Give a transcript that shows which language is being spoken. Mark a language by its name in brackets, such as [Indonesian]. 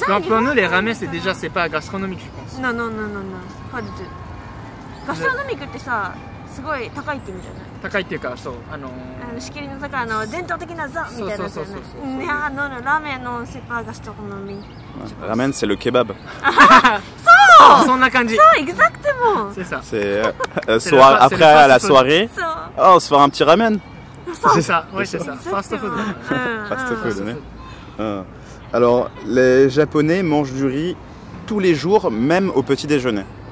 [French] Pour nous, les ramen, c'est pas gastronomique, je pense. Non, non, non, non, non, pas du tout. [Japanese] ガストロノミックってさ、すごい高いって意味じゃない？高いっていうか、そう、仕切りの高い伝統的なザみたいなやつよね。いや、ラーメンの [French] c'est pas gastronomique. Ramen, c'est le kebab. [Japanese] そんな感じ。 [French] そう、exactement. C'est ça. C'est après la soirée. Oh, on se fera un petit ramen. C'est ça, oui, c'est ça. Fast food. Fast food, Alors, les Japonais mangent du riz tous les jours, même au petit déjeuner.